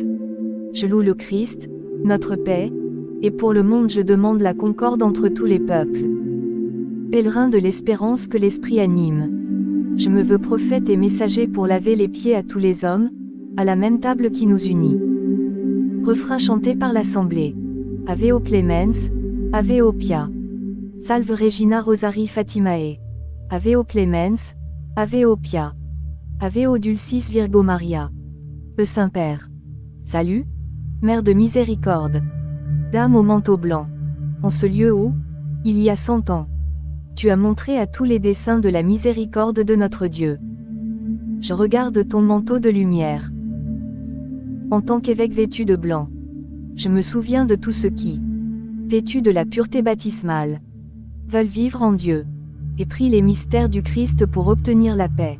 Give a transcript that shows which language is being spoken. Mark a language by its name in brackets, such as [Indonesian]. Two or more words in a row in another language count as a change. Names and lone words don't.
[French] Je loue le Christ, notre paix, et pour le monde je demande la concorde entre tous les peuples. Pèlerin de l'espérance que l'Esprit anime. Je me veux prophète et messager pour laver les pieds à tous les hommes, à la même table qui nous unit. Refrain chanté par l'Assemblée. [Latin] Ave o Clemens, Ave o Pia. Salve Regina Rosari Fatimae. Ave o Clemens, Ave o Pia. Ave o Dulcis Virgo Maria. [French] Le Saint-Père. Salut, Mère de miséricorde. Dame au manteau blanc. En ce lieu où, il y a 100 ans, tu as montré à tous les desseins de la miséricorde de notre Dieu. Je regarde ton manteau de lumière. En tant qu'évêque vêtu de blanc, je me souviens de tous ceux qui, vêtus de la pureté baptismale, veulent vivre en Dieu, et prient les mystères du Christ pour obtenir la paix.